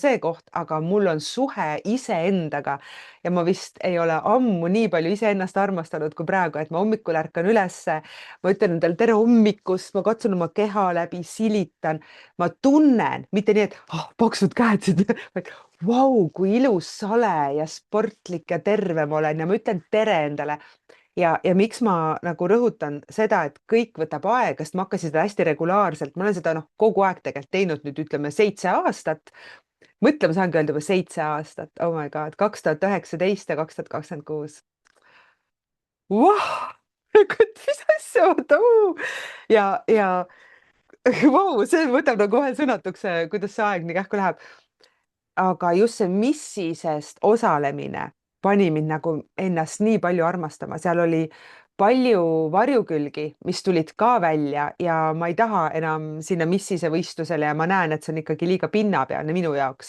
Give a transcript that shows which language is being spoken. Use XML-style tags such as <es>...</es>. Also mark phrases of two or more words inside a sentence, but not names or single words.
<et>see koht, aga mul on suhe iseendaga ja ma vist ei ole ammu nii palju iseennast armastanud kui praegu, et ma hommikul ärkan ülesse, ma ütlen endale tere hommikust, ma katsun oma keha läbi, silitan, ma tunnen, mitte nii, et paksud käed siit, vaid vau, kui ilus, sale ja sportlik ja terve ma olen ja ma ütlen tere endale ja miks ma nagu rõhutan seda, et kõik võtab aega, sest ma hakkasin seda hästi regulaarselt, ma olen seda kogu aeg tegelikult teinud nüüd ütleme 7 aastat. mõtle, ma saangi öelda juba 7 aastat,</et> <en>oh my god, 2019 ja 2026.</en> <et>Vau, mis asja, oota. ja vau, see võtab nagu kohe sõnatuks, kuidas see aeg nii kähku läheb. Aga just see missisest osalemine pani mind nagu ennast nii palju armastama, seal oli palju varjukülgi, mis tulid ka välja ja ma ei taha enam sinna missise võistlusele ja ma näen, et see on ikkagi liiga pinnapealne minu jaoks.</et>